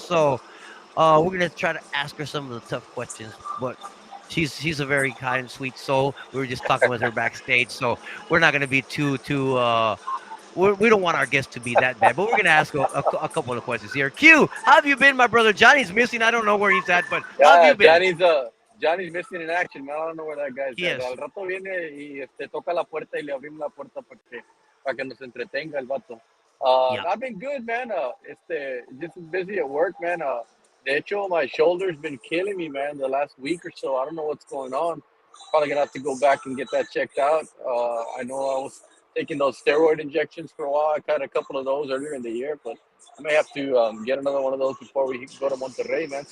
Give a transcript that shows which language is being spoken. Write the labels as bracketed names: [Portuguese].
[English] So we're gonna try to ask her some of the tough questions, but she's a very kind, sweet soul. We were just talking with her backstage, so we're not gonna be too. We don't want our guests to be that bad, but we're gonna ask a couple of questions here. Q, how have you been, my brother? Johnny's missing. I don't know where he's at, but how have Yeah, you been? Johnny's missing in action, man. I don't know where that guy's He at. is. [Spanish] Al rato viene y toca la puerta y le abrimos la puerta para que nos entretenga el vato. [English] Yeah. I've been good, man. Just busy at work, man. [Spanish] De hecho, [English] my shoulder's been killing me, man, the last week or so. I don't know what's going on. Probably gonna have to go back and get that checked out. I know I was taking those steroid injections for a while. I got a couple of those earlier in the year, but I may have to get another one of those before we go to Monterrey, man.